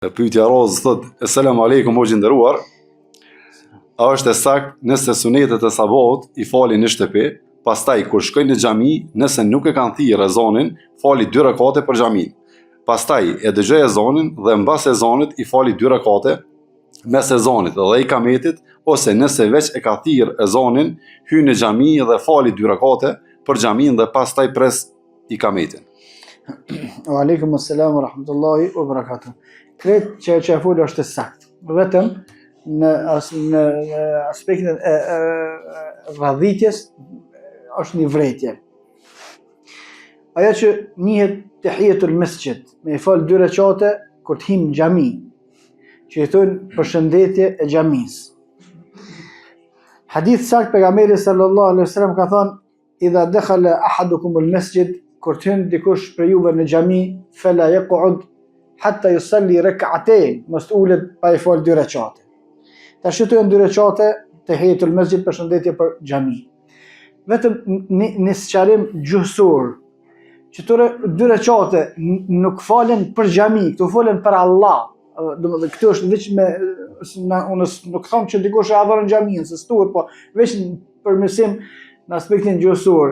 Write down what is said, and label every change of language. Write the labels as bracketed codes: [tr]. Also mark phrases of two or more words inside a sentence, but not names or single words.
[sq] Pyetja Rozë thot: [ar] سلام عليكم [sq] o gjinderuar. A është e sakt nëse sunetet e sabahut i falin në shtëpi, pastaj kur shkojnë në xhami, nëse nuk e kanë thirrë ezanin, fali 2 rekate për xhamin. Pastaj e dëgjoi ezanin dhe mbas ezanit i fali 2 rekate mes ezanit dhe ikametit, ose nëse veç e ka thirrë ezanin, hyn në xhami dhe fali 2 rekate për xhamin dhe pastaj pres ikametin. [ar] وعليكم السلام ورحمة الله وبركاته. [sq] Kretë që e folë është sakt, vetëm në aspektin e radhitjes është një vrejtje. Ajo që njihet [ar] تحية المسجد, [sq] me i falë 2 rekate kur të him në xhami, që i thonë përshëndetje e xhamisë. Hadith sakt pejgamberi [ar] صلى الله عليه وسلم [sq] ka thënë: [ar] "إذا دخل أحدكم المسجد", [sq] kur të hyn dikush për juve në xhami, [ar] فلا يقعد حتى يصلي ركعتين, [sq] mos ulet pa i fal 2 rekate. Tash këto janë 2 rekate [ar] تحية المسجد, [sq] përshëndetje për xhami. Vetëm në sqarim gjuhësor, që këto 2 rekate nuk falen për xhami, këto falen për Allah. Domethënë këtu është veç me unë nuk them që dikush e adhuron xhamin, se s'tuhet, po veç për mësim në aspektin gjuhësor.